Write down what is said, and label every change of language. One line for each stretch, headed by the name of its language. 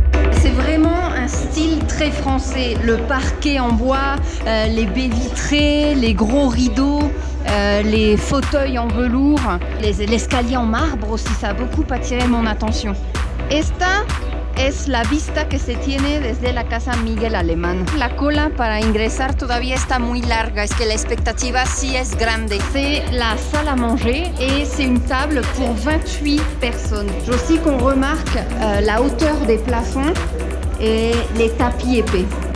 French: C'est vraiment un style très français. Le parquet en bois, les baies vitrées, les gros rideaux, les fauteuils en velours, l'escalier en marbre aussi, ça a beaucoup attiré mon attention.
Spanish: Esta es la vista que se tiene desde la Casa Miguel Alemán. La cola para ingresar todavía está muy larga, es que la expectativa sí es grande.
French: C'est la salle à manger et c'est une table pour 28 personnes. Je veux aussi qu'on remarque la hauteur des plafonds et les tapis épais.